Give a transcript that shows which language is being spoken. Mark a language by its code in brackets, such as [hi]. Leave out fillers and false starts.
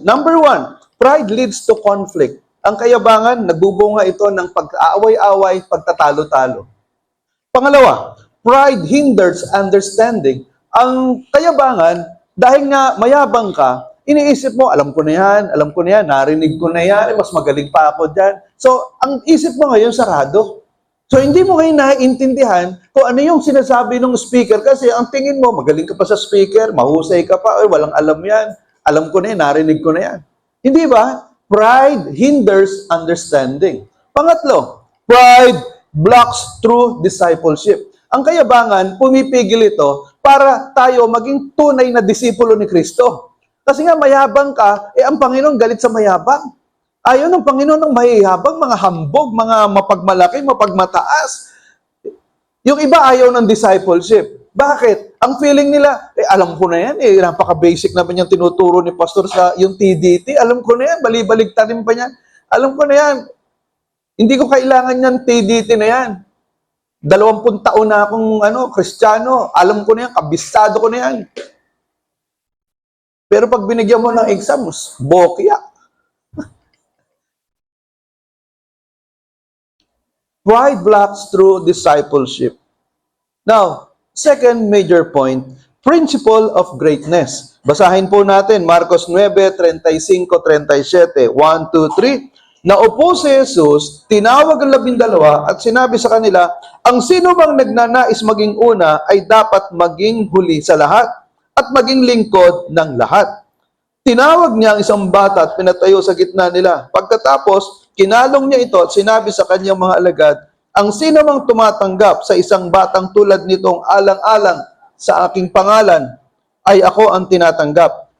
[en] Number 1, pride leads to conflict. [tl] Ang kayabangan, nagbubunga ito ng pag-aaway-away, pagtatalo-talo. Pangalawa, [en] pride hinders understanding. [tl] Ang kayabangan, dahil nga mayabang ka, iniisip mo, alam ko na yan, narinig ko na yan, mas magaling pa ako dyan. So, ang isip mo ngayon, sarado. So, hindi mo ngayon naiintindihan kung ano yung sinasabi ng speaker kasi ang tingin mo, magaling ka pa sa speaker, mahusay ka pa, walang alam yan. Alam ko na yan, narinig ko na yan. Hindi ba? [en] Pride hinders understanding. Pangatlo, pride blocks true discipleship. [tl] Ang kayabangan, pumipigil ito para tayo maging tunay na disipulo ni Kristo. Kasi nga mayabang ka, ang Panginoon galit sa mayabang. Ayaw ng Panginoon ng mayayabang, mga hambog, mga mapagmalaki, mapagmataas. Yung iba ayaw ng discipleship. Bakit? Ang feeling nila, alam ko na yan, napaka-basic naman yung tinuturo ni Pastor sa yung TDT. Alam ko na yan, balibaligtarin pa yan. Alam ko na yan. Hindi ko kailangan yan, TDT na yan. 20 taon na akong Kristiyano. Alam ko na yan, kabisado ko na yan. Pero pag binigyan mo ng exams, bokya. [en] Pride blocks true discipleship. Now, second major point, principle of greatness. [tl] Basahin po natin, Marcos 9:35-37. [en] 1, 2, 3. [tl] Naupo si Jesus, tinawag ang 12 at sinabi sa kanila, ang sino bang nagnanais maging una ay dapat maging huli sa lahat at maging lingkod ng lahat. Tinawag niya ang isang bata at pinatayo sa gitna nila. Pagkatapos, kinalong niya ito at sinabi sa kanyang mga alagad, ang sino mang tumatanggap sa isang batang tulad nitong alang-alang sa aking pangalan, ay ako ang tinatanggap.